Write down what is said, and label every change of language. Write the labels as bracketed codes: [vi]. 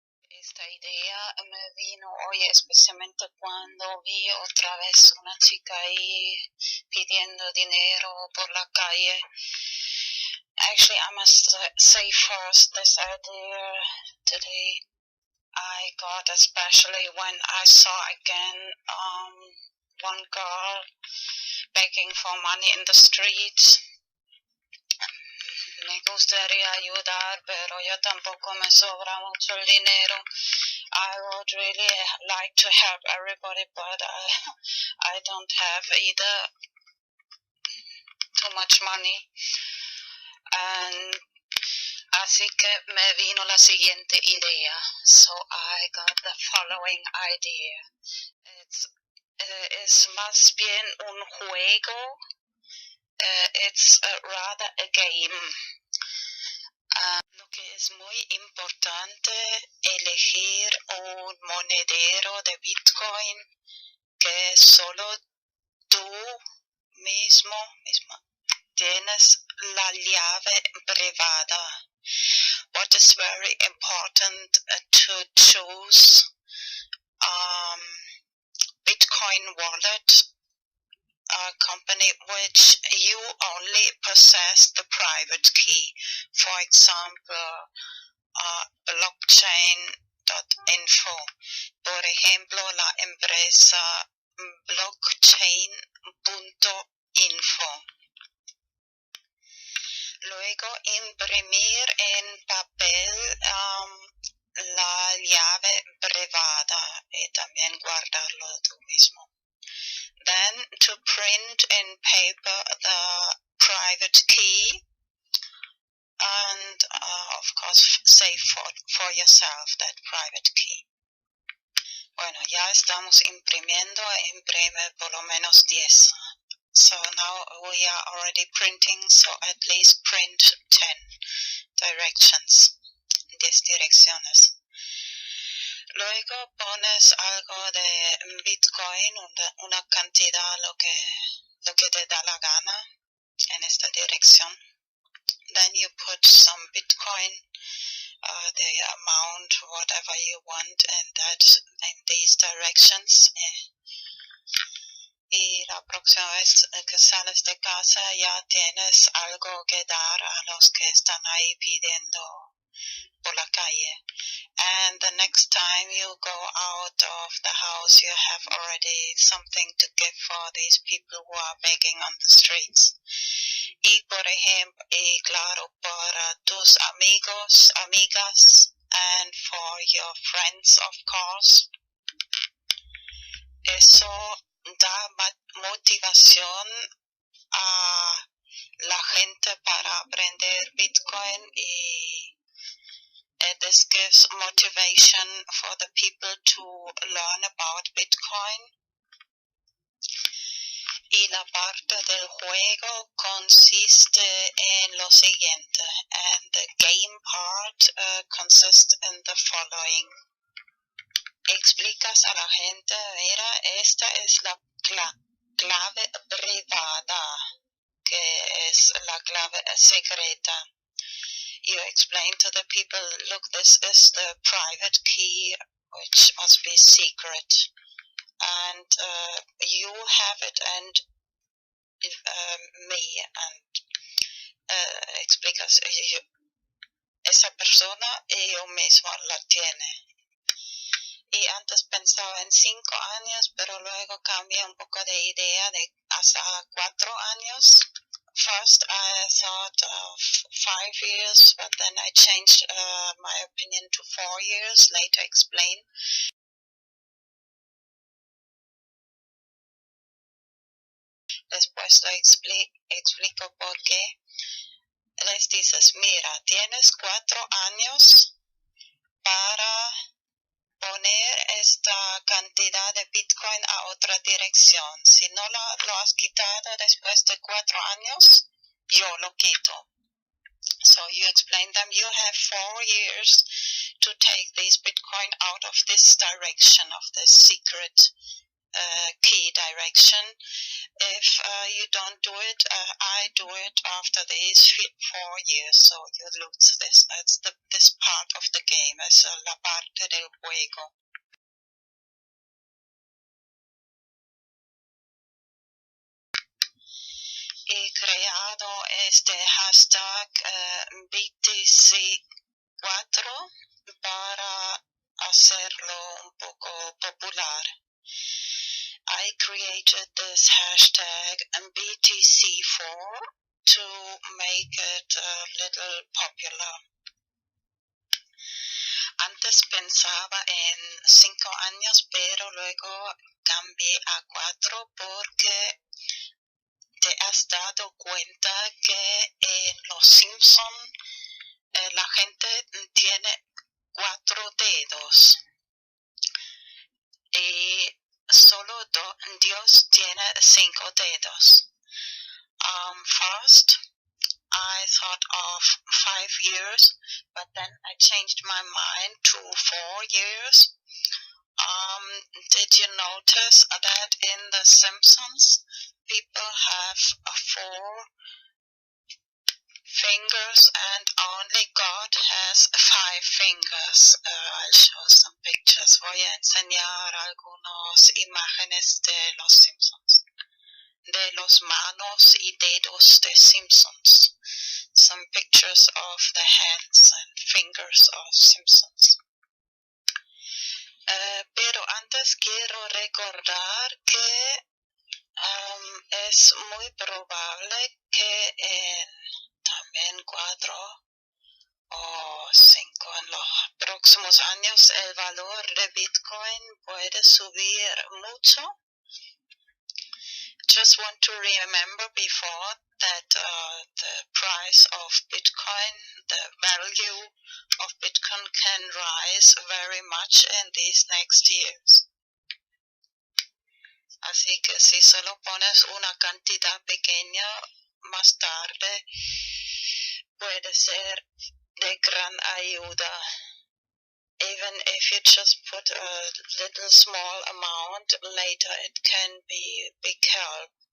[es] Esta idea me vino hoy especialmente cuando vi otra vez una chica ahí pidiendo dinero por la calle. [en] Actually, I must say first, this idea today I got especially when I saw again one girl begging for money in the streets. [es] Me gustaría ayudar, pero yo tampoco me sobra mucho el dinero. [en] I would really like to help everybody, but I don't have either too much money. And [es] así que me vino la siguiente idea. [en] So I got the following idea. [es] Es más bien un juego. [en] It's rather a game. [es] Lo que es muy importante, elegir un monedero de Bitcoin que solo tú misma tienes la llave privada. [en] What is very important to choose Bitcoin wallet company which you only possess the private key. For example, blockchain.info. [es] Por ejemplo, la empresa blockchain.info. Luego, imprimir en papel la llave privada y también guardarlo tú mismo. [en] Then to print in paper the private key and of course save for yourself that private key. [es] Bueno, ya estamos imprimiendo, imprime por lo menos 10. [en] So now we are already printing, so at least print 10 directions, [es] 10 direcciones. Luego pones algo de Bitcoin, una cantidad, lo que te da la gana en esta dirección. [en] Then you put some Bitcoin, the amount, whatever you want, in these directions. [es] Y la próxima vez que sales de casa ya tienes algo que dar a los que están ahí pidiendo por la calle. [en] And the next time you go out of the house, you have already something to give for these people who are begging on the streets. [es] Y por ejemplo, y claro, para tus amigos, amigas, [en] and for your friends, of course. [es] Eso da motivación a la gente para aprender Bitcoin [en] y this gives motivation for the people to learn about Bitcoin. [es] Y la parte del juego consiste en lo siguiente, [en] and the game part consists in the following. [es] Explicas a la gente, mira, esta es la clave privada, que es la clave secreta. [en] You explain to the people, look, this is the private key, which must be secret. And you have it and me, and [es] explicas, esa persona y yo mismo la tiene. Y antes pensaba en 5 años, pero luego cambié un poco de idea de hasta 4 años. [en] First I thought of 5 years, but then I changed my opinion to 4 years, later explain. [es] Después lo explico por qué. Les dices, mira, tienes 4 años para poner esta cantidad de Bitcoin a otra dirección. Si no lo has quitado después de 4 años, yo lo quito. [en] So you explain them, you have 4 years to take this Bitcoin out of this direction, of this secret key direction. connection. If you don't do it, I do it after these 4 years, so you lose this. That's this part of the game, [es] es la parte del juego. He creado este hashtag BTC4 para hacerlo un poco popular. [en] I created this hashtag BTC4 to make it a little popular. [es] Antes pensaba en 5 años, pero luego cambié a 4 porque te has dado cuenta que en Los Simpson la gente tiene 4 dedos y solo Dios tiene 5 dedos. [en] First, I thought of 5 years, but then I changed my mind to 4 years. Did you notice that in The Simpsons, people have 4 fingers and only God has 5 fingers? I'll show some pictures. [es] Voy a enseñar algunas imágenes de Los Simpsons, de los manos y dedos de Simpsons. [en] Some pictures of the hands and fingers of Simpsons. [es] Pero antes quiero recordar que es muy probable que en también 4 o 5 en los próximos años el valor de Bitcoin puede subir mucho. [en] Just want to remember before that the price of Bitcoin, the value of Bitcoin can rise very much in these next years. [es] Así que si solo pones una cantidad pequeña, más tarde puede ser de gran ayuda. [en] Even if you just put a little small amount, later it can be big help.